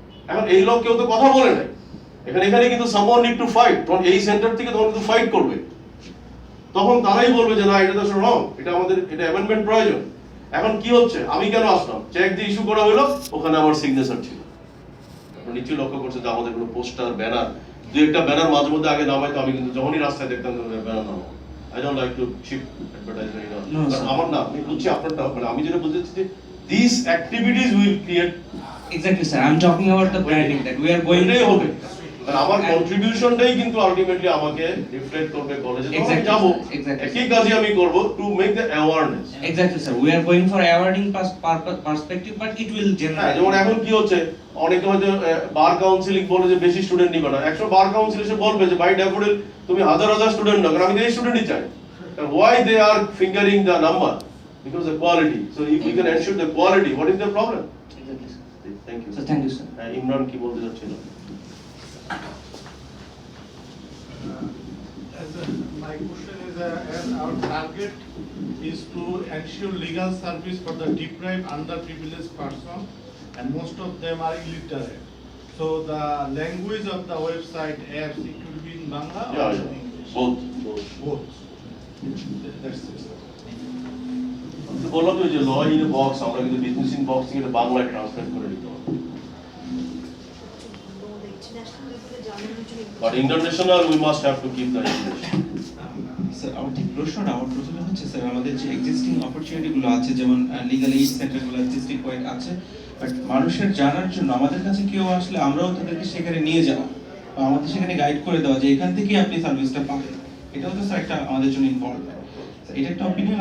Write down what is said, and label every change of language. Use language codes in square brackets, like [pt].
[bn] এখন এই ল কেউ তো কথা বলে নাই, এখানে কিন্তু সামওয়ান নিড টু ফাইট, তখন এই সেন্টার থেকে তখন কিন্তু ফাইট করবে, তখন তারাই বলবে যে না এটা তো রং, এটা আমাদের এটা অ্যামেন্ডমেন্ট প্রয়োজন। এখন কি হচ্ছে, আমি কেন আসলাম, চেক দিয়ে ইস্যু করা হলো, ওখানে আমার সিগনেচার ছিল। নিশ্চয়ই লক্ষ্য করছে যে আমাদের কোনো পোস্টার ব্যানার, দুই একটা ব্যানার মাঝে মধ্যে আগে নামাই, তো আমি কিন্তু যখনই রাস্তায় দেখতাম ব্যানার নামাও। [en] I don't like to cheap advertisement. [bn] আমার না, আমি বুঝছি আপনারটা, মানে আমি যেটা বুঝেছি যে [en] these activities will create. Exactly, sir. I'm talking about the branding that we are going to [bn] হবে। কারণ আমার কন্ট্রিবিউশনটাই কিন্তু আলটিমেটলি আমাকে রিফ্লেক্ট করবে কলেজে যখন আমি যাব, একই কাজই আমি করব to make the awareness. [en] Exactly, sir. We are going for awarding perspective, but it will generate. [bn] যেমন এখন কি হচ্ছে, অনেকে হয়তো বার কাউন্সিলিং বলে যে বেশি স্টুডেন্ট নিবে না, 100 বার কাউন্সিল এসে বলবে যে বাই ড্যাফোডিল তুমি হাজার হাজার স্টুডেন্ট না, কারণ আমি এই স্টুডেন্টই চাই। [en] Why they are fingering the number? Because the quality. So if we can ensure the quality, what is the problem? Exactly, sir. Thank you. So thank you, sir. [bn] Imran কি বলতে যাচ্ছিল? [en] My question is, as our target is to ensure legal service for the deprived, underprivileged person, and most of them are illiterate. So the language of the website apps, it will be in Bangla or in English? Both. Both. That's it. [bn] তো বললাম যে law in box, আমরা কিন্তু business in box থেকে বাংলায় translate করে নিতে হবে। [en] But international we must have to keep the English. [bn] Sir আমার ঠিক প্রশ্নটা হচ্ছে স্যার আমাদের যে এক্সিস্টিং অপরচুনিটি গুলো আছে, যেমন লিগ্যাল এইড সেন্টার গুলো এক্সিস্টিং পয়েন্ট আছে, বাট মানুষের জানার জন্য আমাদের কাছে কেউ আসলে আমরাও তাদেরকে সেখানে নিয়ে যাওয়া বা আমাদের সেখানে গাইড করে দেওয়া যে এখান থেকেই আপনি সার্ভিসটা পাবেন, এটাও তো স্যার একটা আমাদের জন্য ইম্পর্টেন্ট। এটা একটা অপিনিয়ন।